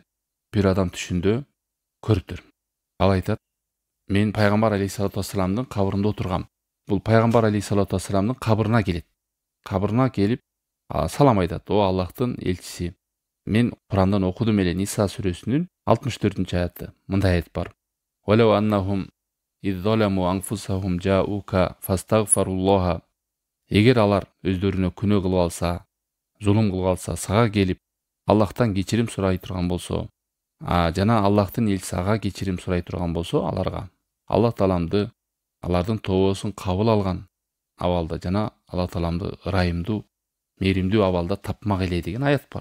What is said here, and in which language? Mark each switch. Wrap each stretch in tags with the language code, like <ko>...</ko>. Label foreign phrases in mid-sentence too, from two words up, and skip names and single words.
<ky>Бир адам түшүндө көрүптүр. Ал айтат, мен пайгамбар</ky> <ar>عليه الصلاة والسلام</ar> <ky>кабырында отургам. Бул пайгамбар</ky> <ar>عليه الصلاة والسلام</ar> <ky>кабырына келет. Кабырына келип салам айтат. О Аллахтын элчиси. Мен Курандан окудум эле, Ниса сүрөсүнүн 64-аяты. Мындай аят бар.</ky> <ar>ولو أنهم إذ ظلموا أنفسهم جاءوك فاستغفروا الله.</ar> <ky>Эгер алар өздөрүнө күнөө кылып алса, зулум кылып алса, сага келип Аллахтан кечирим сурай турган болсо, жана Аллахтын элчиси ага кечирим сурай турган болсо, аларга Аллах Тааламды алардын тообосун кабыл алган абалда жана Аллах Тааламды ырайымдуу, мээримдүү абалда тапмак эле деген аят бар.</ky>